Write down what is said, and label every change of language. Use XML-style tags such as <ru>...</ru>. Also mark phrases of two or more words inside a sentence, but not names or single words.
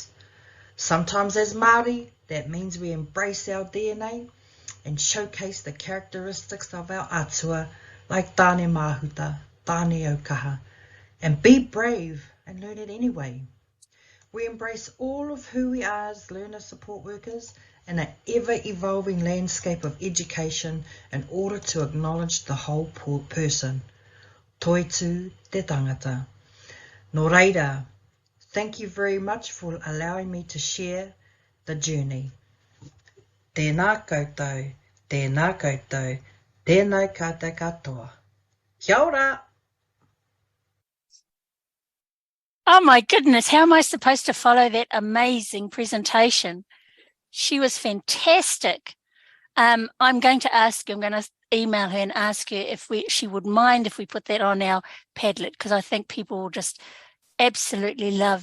<en>Sometimes as Māori, that means we embrace our DNA and showcase the characteristics of our atua, like Tānemahuta, Tāne-au-kaha, and be brave and learn it anyway. We embrace all of who we are as learner support workers in an ever-evolving landscape of education in order to acknowledge the whole person.</en> <mi>Toi tū te tangata. Nō reira,</mi> <en>thank you very much for allowing me to share the journey.</en> <mi>Tēnā koutou, tēnā koutou, tēnā koutou katoa. Kia ora!</mi> <en>Oh my goodness, how am I supposed to follow that amazing presentation? She was fantastic. I'm going to email her and ask her if she would mind if we put that on our Padlet, because I think people will just absolutely love that.</en>